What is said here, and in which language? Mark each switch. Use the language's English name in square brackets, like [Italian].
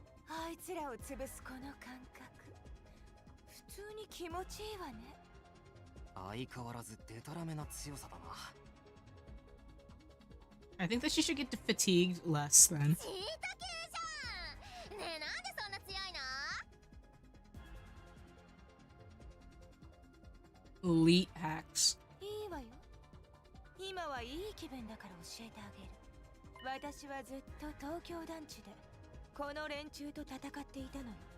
[Japanese] あいつらを潰すこの感覚普通に気持ちいいわね相変わらずデタラメな強さだな [English] I think that she should get fatigued less then. [Japanese] チータ系じゃんねえなんでそんな強いの [English] Elite hacks. [Japanese] いいわよ今はいい気分だから教えてあげる私はずっと東京団地でこの連中と戦っていたのよ